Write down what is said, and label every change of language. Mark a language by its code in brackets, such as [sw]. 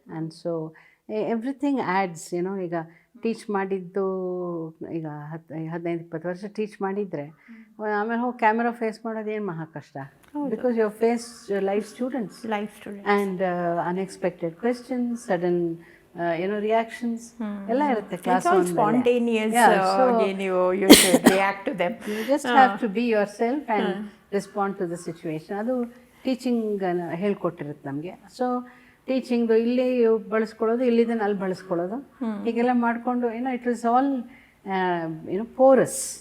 [en] And so everything adds, [kn] ಈಗ teach ಮಾಡಿದ್ದು ಈಗ 15-20 ವರ್ಷ ಟೀಚ್ ಮಾಡಿದರೆ ಆಮೇಲೆ ಹೋಗಿ ಕ್ಯಾಮ್ರಾ ಫೇಸ್ ಮಾಡೋದು ಏನು ಮಹಾ ಕಷ್ಟ. [en] because your face life students and unexpected questions, sudden reactions [kn] ಎಲ್ಲ ಇರುತ್ತೆ class. [en] Spontaneous, you should react to them. You just have to be yourself and respond to the situation. [kn] ಅದು ಟೀಚಿಂಗ್ ಹೇಳ್ಕೊಟ್ಟಿರುತ್ತೆ ನಮಗೆ. So ಟೀಚಿಂಗ್ದು ಇಲ್ಲಿ ಬಳಸ್ಕೊಳ್ಳೋದು, ಇಲ್ಲಿದ್ದನ್ನು ಅಲ್ಲಿ ಬಳಸ್ಕೊಳ್ಳೋದು, ಹೀಗೆಲ್ಲ ಮಾಡಿಕೊಂಡು [en] It was all porous.